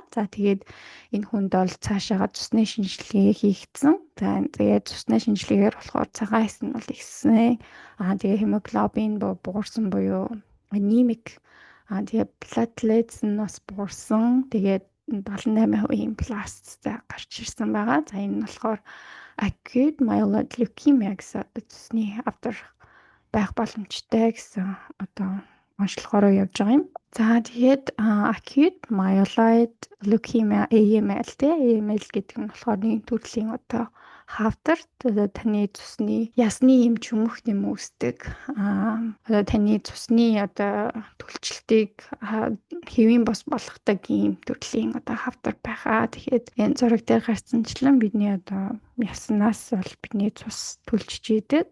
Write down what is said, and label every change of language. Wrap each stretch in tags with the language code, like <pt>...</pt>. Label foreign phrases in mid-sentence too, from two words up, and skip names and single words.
<mn>За тэгээд энэ хүнд бол цаашаага цусны шинжилгээ хийгдсэн. За тэгээд цусны шинжилгээгээр болохоор цагаан хэс нь бол ихсэн. Тэгээ hemoglobin буурсан буюу anemic. Тэгээ platelets нь бас буурсан. Тэгээд 78% пласттай гарч ирсэн байгаа. За энэ нь болохоор</mn> <en>acute myeloid leukemia</en> <mn>гэсэн цусны хавдар байх боломжтой гэсэн одоо онцлогоор явж байгаа юм. За тэгээд</mn> <en>acute myeloid leukemia AML AML</en> <mn>гэдэг нь болохоор нэг төрлийн одоо хавдар таны цусны ясны юм чүмх нэм үүсдэг. Одоо таны цусны одоо төлчлөлтийг хэвийн бос болгодог ийм төрлийн одоо хавдар байхаа. Тэгэхээр энэ зураг дээр гарцsanчлан бидний одоо яснаас бол бидний цус төлжиж идэг.</mn>